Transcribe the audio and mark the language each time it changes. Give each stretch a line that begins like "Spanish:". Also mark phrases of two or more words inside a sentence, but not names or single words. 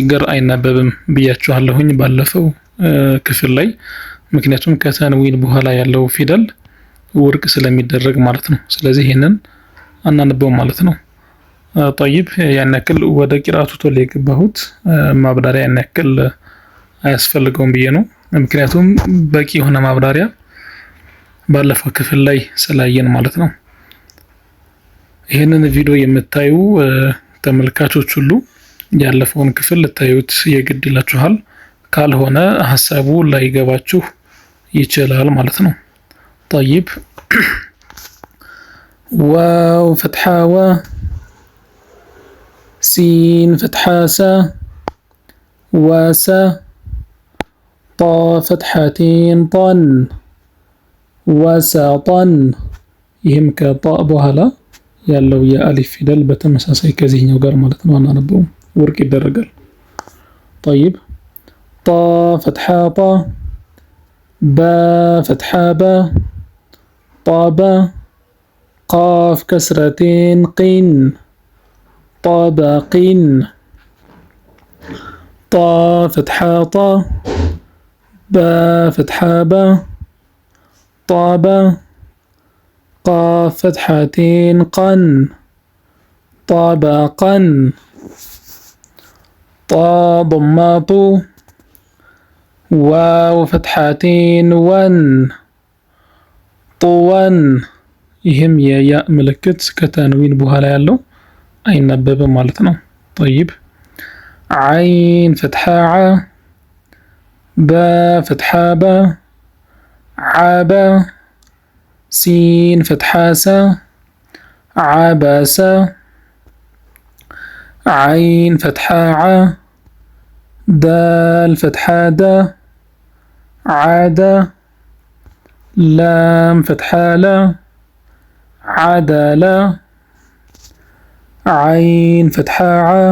Amharic: ጋር አይናበብም ብያችኋለሁኝ ባለፈው ክፍል ላይ ምክንያቱም ከተንዊን በኋላ ያለው ፊደል ወርቅ ስለሚደረግ ማለት ነው ስለዚህ ይሄንን አናነበው ማለት ነው طيب ያን ያክል ወደ ቂራቱ ቶሎ የገባሁት ማብራሪያ ያን ያክል አያስፈልገውም ብዬ ነው ምክንያቱም በቂ የሆነ ማብራሪያ ባለፈው ክፍል ላይ ስላየን ማለት ነው ይሄንን ቪዲዮ የምታዩ ተመልካቾች ሁሉ ያለፈውን ክፍል ልታዩት የግድ ይላችኋል ካልሆነ ሐሳቡ ላይገባችሁ ይችላል ማለት ነው طيب
Arabic: واو فتحة و سين فتحة س واسا طا فتحتين طن
Amharic: وسطا ይህም ከጣእ በኋላ ያለው የአሊፍ ፊደል በተመሳሳይ ከዚህኛው ጋር ማለት ነው አናነበው ወርቅ ይደረጋል
Arabic: طيب طا فتحة طا با فتحة با طابا قاف كسرتين قين طابقين طا فتحة طا با فتحة با طابا قاف فتحتين قن طابقا طا ضماطو واو فتحتين ون طون
Amharic: ይህም የያ ምልክት ከተንዊን በኋላ ያለው አይነበብም ማለት ነው
Arabic: طيب عين فتحة ع با فتحة با عابا سين فتحة سا عباسا عين فتحة ع دال فتحة دا عادا لام فتحة لا عدلا عين فتحة ع